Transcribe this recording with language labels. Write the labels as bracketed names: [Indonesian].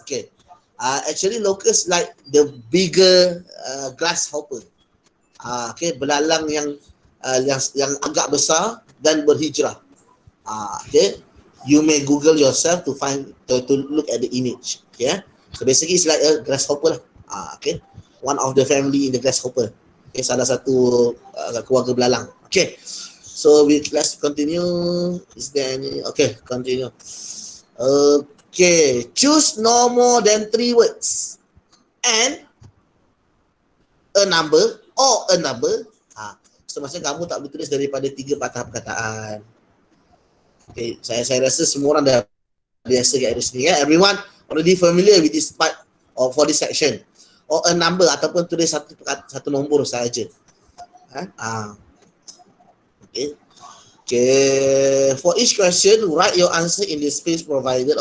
[English] Okay, actually locusts like the bigger grasshopper. [Malay] Okay, belalang yang agak besar dan berhijrah. [English] Okay, you may Google yourself to look at the image. Okay, so basically it's like a grasshopper lah. Okay, one of the family in the grasshopper. [Malay] Okay, salah satu keluarga belalang. [English] Okay, so let's continue. Is there any? Okay, continue. Okay, choose no more than 3 words and a number or a number. [Malay] So maksudnya kamu tak boleh tulis daripada 3 patah perkataan. Okay, saya rasa semua orang dah biasa kat sini ya. [English] Everyone already familiar with this part or for this section. Or a number [Malay] ataupun tulis satu nombor sahaja. [English] Okay. Okay. For each question, write your answer in the space provided.